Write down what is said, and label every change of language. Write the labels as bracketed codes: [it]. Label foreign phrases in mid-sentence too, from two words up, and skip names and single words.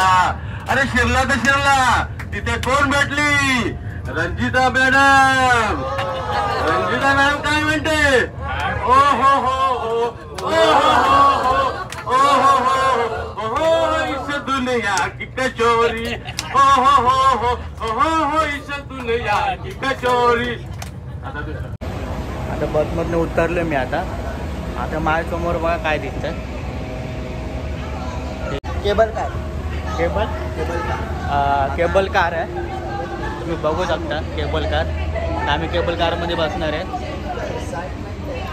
[mr] अरे शिरला तर शिरला. तिथे कोण भेटली. रंजिता मॅडम. रंजिता मॅडम काय म्हणते. ओ हो हो हो ओ हो हो हो हो [hi] इस दुनिया की कचोरी. ओ हो हो हो हो इस दुनिया की कचोरी. [mr] आता बसमधनं उतरलो मी. आता माझ्यासमोर बघा काय दिसतं. [en] cable car. cable car [mr] आहे. तुम्ही बघू शकता [en] cable car. [mr] आम्ही केबल कारमध्ये बसणार आहे.